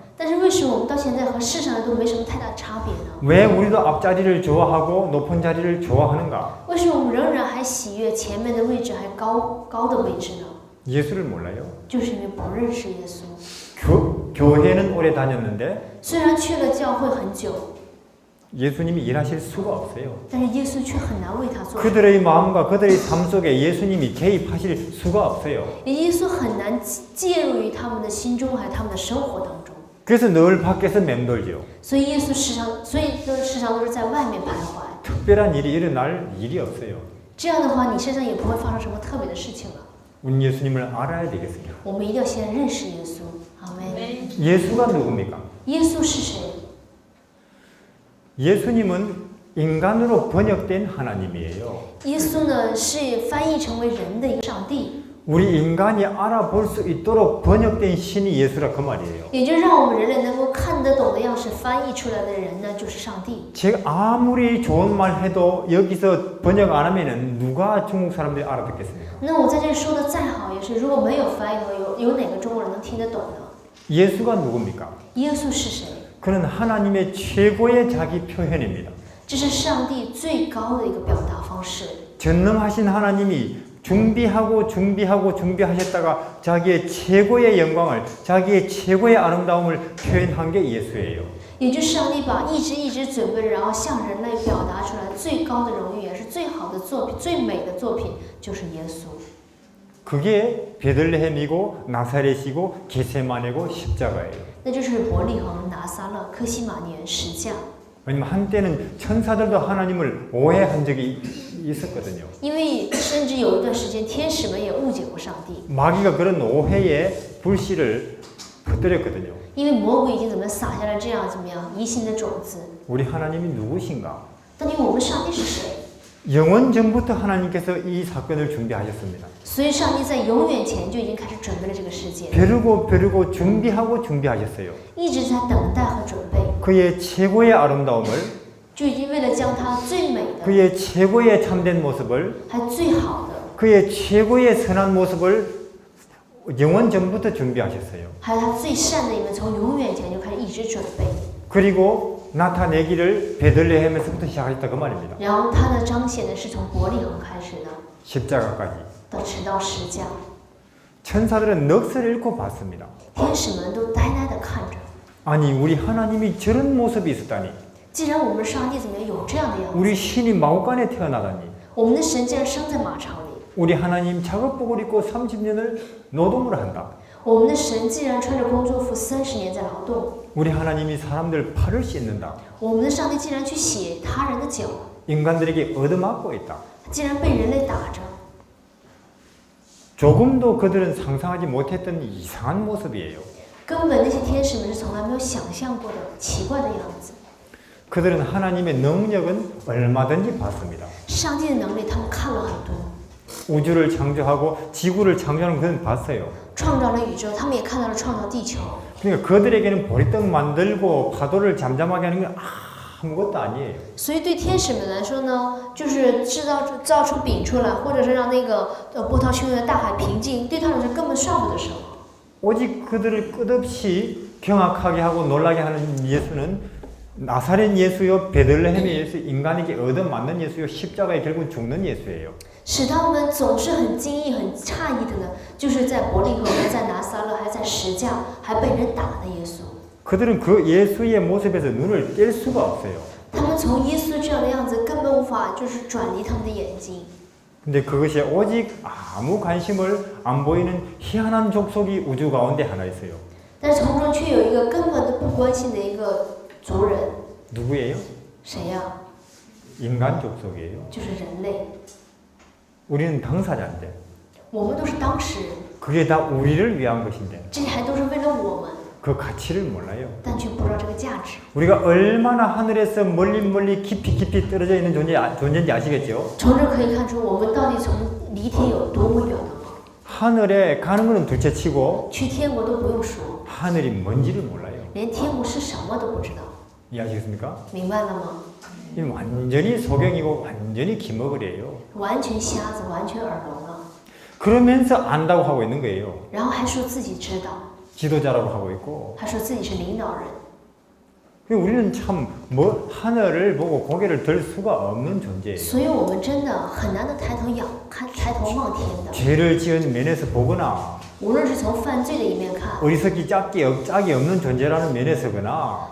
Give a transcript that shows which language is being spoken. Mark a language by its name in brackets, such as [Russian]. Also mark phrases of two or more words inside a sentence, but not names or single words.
[Chinese] 但是为什么我们到现在和世上人都没什么太大差别呢？ [Korean] 왜 우리도 앞자리를 좋아하고 높은 자리를 좋아하는가? [Chinese] 为什么我们仍然还喜悦前面的位置，还高的位置呢？ [Korean] 예수를 몰라요. [Chinese] 就是因为不认识耶稣。 [Korean] 교회는 오래 다녔는데 [Chinese] 虽然去了教会很久， [Korean] 예수님이 일하실 수가 없어요. [Chinese] 但是耶稣却很难为他做。 [Korean] 그들의 마음과 그들의 삶 속에 예수님이 개입하실 수가 없어요. [Chinese] 耶稣很难介入于他们的心中，还有他们的生活当中。 [Korean] 그래서 늘 밖에서 맴돌죠. [Chinese] 所以耶稣时常都是在外面徘徊。 [Korean] 특별한 일이 일어날 일이 없어요. [Chinese] 这样的话，你身上也不会发生什么特别的事情了。 [Korean] 우리 예수님을 알아야 되겠습니다. [Chinese] 我们一定要先认识耶稣。阿门。 [Korean] 예수가 누굽니까? [Chinese] 耶稣是谁？ [Korean] 예수님은 인간으로 번역된 하나님이에요. [Chinese] 耶稣呢是翻译成为人的一个上帝， [Korean] 우리 인간이 알아볼 수 있도록 번역된 신이 예수라 그 말이에요. [Chinese] 也就让我们人类能够看得懂的样式翻译出来的人呢，就是上帝。 [Korean] 제가 아무리 좋은 말 해도 여기서 번역 안 하면은 누가 중국 사람들이 알아듣겠습니까? [Chinese] 那我在这里说的再好，也是如果没有翻译的话，有哪个中国人能听得懂呢？ [Korean] 예수가 누굽니까? [Chinese] 耶稣是谁？ [Korean] 그는 하나님의 최고의 자기 표현입니다. [Chinese] 这是上帝最高的一个表达方式。 [Korean] 전능하신 하나님이 준비하셨다가 자기의 최고의 영광을, 자기의 최고의 아름다움을 표현한 게 예수예요. [Chinese] 也就是上帝把一直准备，然后向人类表达出来最高的荣誉，也是最好的作品、最美的作品，就是耶稣。 [Korean] 그게 베들레헴이고 나사렛이고 게세마네고 십자가예요. [Chinese] 那就是伯利恒、拿撒勒、科西玛年、十架。 [Korean] 왜냐면 한때는 천사들도 하나님을 오해한 적이 있었거든요. [Chinese] 因为甚至有一段时间，天使们也误解过上帝， [Korean] 마귀가 그런 오해의 불씨를 퍼뜨렸거든요. [Chinese] 因为魔鬼已经撒下了这样疑心的种子。 [Korean] 우리 하나님이 누구신가? [Chinese] 到底我们上帝是谁？ [Korean] 영원 전부터 하나님께서 이 사건을 준비하셨습니다. [Chinese] 所以上帝在永远前就已经开始准备了这个事件， [Korean] 벼르고 준비하셨어요. [Chinese] 一直在等待和准备， [Korean] 그의 최고의 아름다움을, [Chinese] 就已经为了将他最美的、 [Korean] 그의 최고의 참된 모습을, [Chinese] 还最好的， [Korean] 그의 최고의 선한 모습을 영원 전부터 준비하셨어요. [Chinese] 还有他最善的一面，从永远前就开始一直准备。 [Korean] 그리고 나타내기를 베들레헴에서부터 시작하셨다 그 말입니다. [Chinese] 然后他的彰显呢，是从伯利恒开始的， [Korean] 십자가까지. [Chinese] 直到十架。 [Korean] 천사들은 넋을 잃고 봤습니다. [Chinese] 天使们都呆呆地看着。 [Korean] 아니 우리 하나님이 저런 모습이 있었다니. [Chinese] 既然我们上帝有这样的样子， [Korean] 우리 신이 마구간에 태어나다니. [Chinese] 我们的神竟然生在马槽里， [Korean] 우리 하나님 작업복을 입고 30년을 노동을 한다. [Chinese] 我们的神竟然穿着工作服30年在劳动， [Korean] 우리 하나님이 사람들 팔을 씻는다. [Chinese] 我们的上帝竟然去洗他人的脚， [Korean] 인간들에게 얻어맞고 있다. [Chinese] 竟然被人类打着。 [Korean] 조금도 그들은 상상하지 못했던 이상한 모습이에요. [Chinese] 根本那些天使们是从来没有想象过的奇怪的样子。 [Korean] 그들은 하나님의 능력은 얼마든지 봤습니다. [Chinese] 上帝的能力他们看了很多， [Korean] 우주를 창조하고 지구를 창조하는 그들은 봤어요. [Chinese] 创造了宇宙，他们也看到了创造地球。 [Korean] 그러니까 그들에게는 보리떡 만들고 파도를 잠잠하게 하는 건 아무것도 아니에요. [Chinese] 所以对天使们来说呢，就是造出饼出来，或者是让那个波涛汹涌的大海平静，对他们是根本算不得什么。 [Korean] 오직 그들을 끝없이 경악하게 하고 놀라게 하는 예수는 나사렛 예수요, 베들레헴의 예수, 인간에게 얻어맞는 예수요, 십자가에 결국 죽는 예수예요. [Chinese] 使他们总是很惊异、很诧异的呢，就是在伯利恒、还在拿撒勒、还在十架、还被人打的耶稣。 [Korean] 그들은 그 예수의 모습에서 눈을 뗄 수가 없어요. [Chinese] 他们从耶稣这样的样子根本无法就是转离他们的眼睛。 [Korean] 근데 그것이 오직 아무 관심을 안 보이는 희한한 족속이 우주 가운데 하나 있어요. [Chinese] 但是从中却有一个根本都不关心的一个族人， [Korean] 누구예요? [Chinese] 谁呀、 [Korean] 인간 족속이에요. [Chinese] 就是人类。 [Korean] 우리는 당사자인데 [Chinese] 我们都是当事人， [Korean] 그게 다 우리를 위한 것인데 [Chinese] 这些还都是为了我们， [Korean] 그 가치를 몰라요. [Chinese] 但却不知道这个价值。 [Korean] 우리가 얼마나 하늘에서 멀리 깊이 떨어져 있는 존재인지 아시겠죠? [Chinese] 从这可以看出，我们到底从离天有多么远了吗？ [Korean] 하늘에 가는 것은 둘째치고 [Chinese] 去天国都不用说， [Korean] 하늘이 뭔지를 몰라요. [Chinese] 连天国是什么都不知道， [Korean] 이해하시겠습니까? [Chinese] 明白了吗？ [Korean] 이건 완전히 소경이고 완전히 기머거리예요. [Chinese] 完全瞎子，完全耳聋了， [Korean] 그러면서 안다고 하고 있는 거예요. [Chinese] 然后还说自己知道， [Korean] 지도자라고 하고 있고. [Chinese] 还说自己是领导人。 [Korean] 우리는 참 하늘을 보고 고개를 들 수가 없는 존재예요. [Chinese] 所以我们真的很难的抬头抬头望天的。 [Korean] 죄를 지은 면에서 보거나 [Chinese] 无论是从犯罪的一面看， [Korean] 어리석기 짝이 없는 존재라는 면에서거나